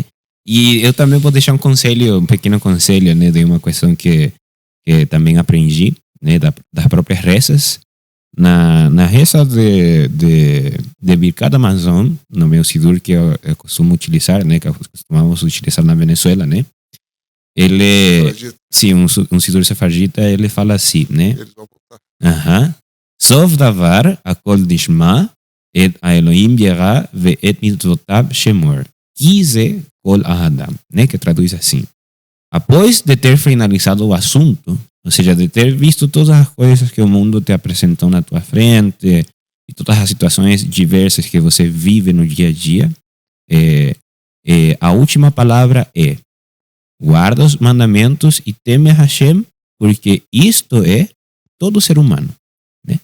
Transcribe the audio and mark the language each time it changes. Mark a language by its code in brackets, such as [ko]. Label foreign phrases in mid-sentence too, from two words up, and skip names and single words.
[pt] E eu também vou deixar um pequeno conselho, né, de uma questão que também aprendi, né, das próprias rezas. Na reza de Birkat Hamazon, no meu Sidur que eu costumo utilizar, né, que costumamos utilizar na Venezuela, né? Ele, sim, um Sidur sefardita, ele fala assim, né? Eles vão voltar. Aham. [he] סוף דבר הכל נשמע את אלהים ירא ואת מצותיו שמור. כי זה כל האדם, [pt] né? Que traduz assim. Após de ter finalizado o assunto, ou seja, de ter visto todas as coisas que o mundo te apresentou na tua frente e todas as situações diversas que você vive no dia a dia, a última palavra é: guarda os mandamentos e teme a Hashem, porque isto é todo ser humano, né?